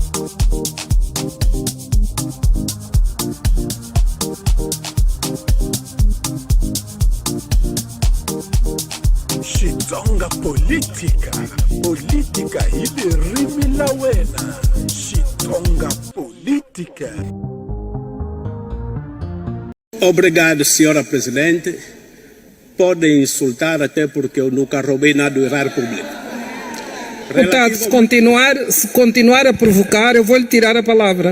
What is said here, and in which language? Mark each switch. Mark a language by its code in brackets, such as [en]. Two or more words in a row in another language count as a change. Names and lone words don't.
[ts] Xitsonga política, política hili rimi la wena. Xitsonga política. [pt] Obrigado, senhora Presidente. Podem insultar até porque eu nunca roubei nada do erário público. Deputado, se continuar a provocar, eu vou lhe tirar a palavra.